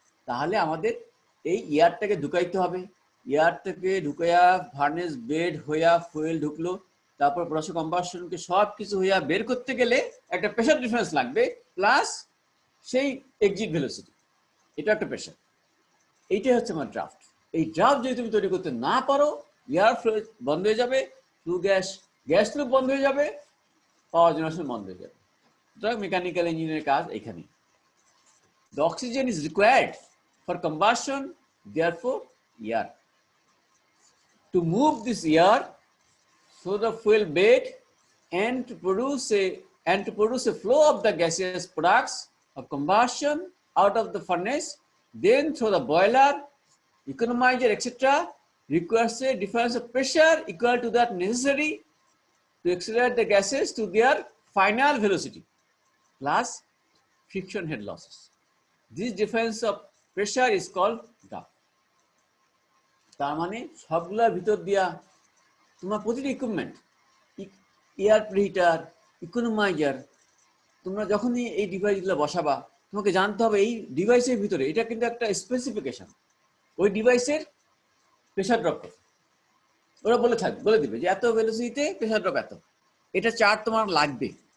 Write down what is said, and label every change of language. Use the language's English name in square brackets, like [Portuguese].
[Bangla] তাহলে আমাদের এই এয়ারটাকে ঢুকাইতে হবে, এয়ারটাকে ঢুকাইয়া ফার্নেস বেড হইয়া ফুয়েল ঢুকলো, তারপর প্রসেস কম্বাসনকে সব কিছু হইয়া বের করতে গেলে একটা প্রেশার ডিফারেন্স লাগবে, প্লাস সেই এক্সিট ভেলোসিটি, এটা একটা প্রেশার। এইটাই হচ্ছে আমার ড্রাফট। এই ড্রাফট যদি তুমি তৈরি করতে না পারো, এয়ার ফ্লো বন্ধ হয়ে যাবে, গ্যাস লুপ বন্ধ হয়ে যাবে, পাওয়ার জেনারেশন বন্ধ হয়ে যাবে। সুতরাং মেকানিক্যাল ইঞ্জিনিয়ারের কাজ এখানে। [English] The oxygen is required for combustion, therefore air. To move this air through the fuel bed and to produce a flow of the gaseous products of combustion out of the furnace, then through the boiler, economizer, etc., requires a difference of pressure equal to that necessary to accelerate the gases to their final velocity, plus friction head losses. This difference of pressure is called draft. [Bangla] তার মানে সবগুলোর ভিতর দিয়া তোমার প্রতিটি equipment, air প্রিহিটার, ইকোনমাইজার, তোমরা যখনই এই ডিভাইসগুলো বসাবা, তোমাকে জানতে হবে এই ডিভাইসের ভিতরে, এটা কিন্তু একটা স্পেসিফিকেশন, ওই ডিভাইসের প্রেশার ড্রপ কত, ওরা বলে দিবে যে এত ভেলোসিটিতে প্রেশার ড্রপ এত, এটা চার্ট তোমার লাগবে।